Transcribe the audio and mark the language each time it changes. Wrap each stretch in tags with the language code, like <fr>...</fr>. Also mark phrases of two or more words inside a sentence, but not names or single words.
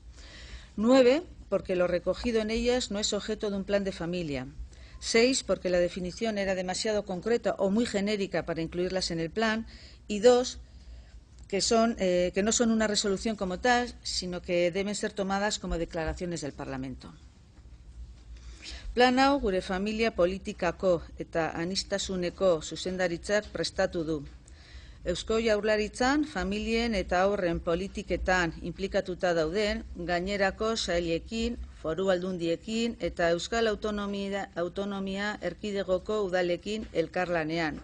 <es>9 porque lo recogido en ellas no es objeto de un plan de familia. 6, porque la definición era demasiado concreta o muy genérica para incluirlas en el plan, y 2, que no son una resolución como tal, sino que deben ser tomadas como declaraciones del Parlamento.</es> <eu>Plan hau gure familia politikako eta aniztasuneko zuzendaritzak prestatu du. Eusko Jaurlaritzan familien eta haurren politiketan inplikatuta dauden gainerako sailekin, foru aldundiekin eta Euskal Autonomia Erkidegoko udalekin elkarlanean.</eu>